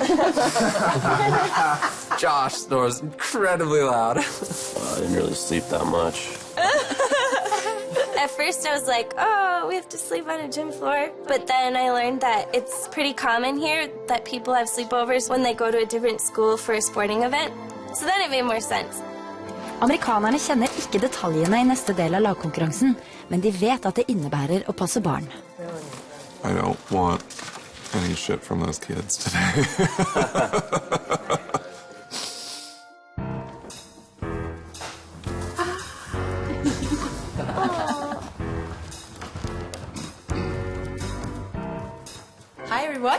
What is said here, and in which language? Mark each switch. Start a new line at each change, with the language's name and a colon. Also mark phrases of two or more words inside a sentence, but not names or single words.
English: Josh snores incredibly loud. I didn't really sleep that much. At first I was like, oh, we have to sleep on a gym floor. But then I learned that it's pretty common here that people have sleepovers when they go to a different school for a sporting event. So then it made more sense.
Norwegian: Amerikanerne kjenner ikke detaljene I neste del av lagkonkurransen, men de vet at det innebærer å passe barn.
English: I don't want any shit from those kids today. Hi, everyone.